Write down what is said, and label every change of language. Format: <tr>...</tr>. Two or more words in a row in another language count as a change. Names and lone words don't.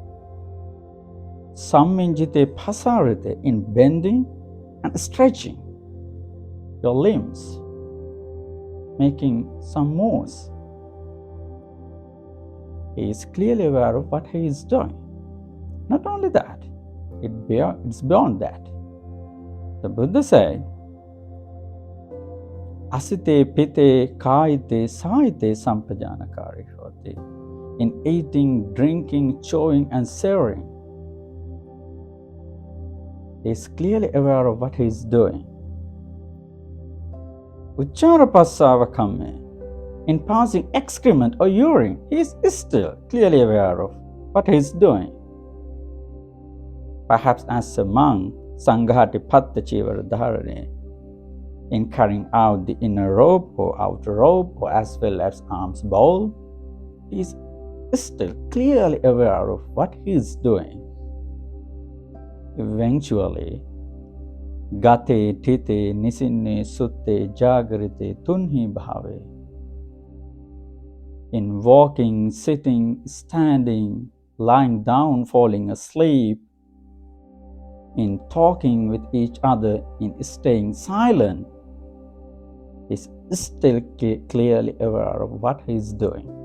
<pi>Samminjite pasarite,</pi> <en>in bending and stretching your limbs, making some moves. He is clearly aware of what he is doing. Not only that, it's beyond that. The Buddha said,</en> <pi>Asite pite kaite saite sampajanakari hote.</pi> <en>In eating, drinking, chewing, and sharing, he is clearly aware of what he is doing.</en> <pi>Uchara passava kamme,</pi> <en>in passing excrement or urine, he is still clearly aware of what he is doing. Perhaps as a monk,</en> <pi>sanghati patta chivara dharane,</pi> <en>in carrying out the inner robe or outer robe, or as well as alms bowl, he is still clearly aware of what he is doing.</en> <pi>Eventually, gate tite nisinne sutte jagarite tunhi bhave.</pi> <en>In walking, sitting, standing, lying down, falling asleep, in talking with each other, in staying silent, he is still clearly aware of what he is doing.</en>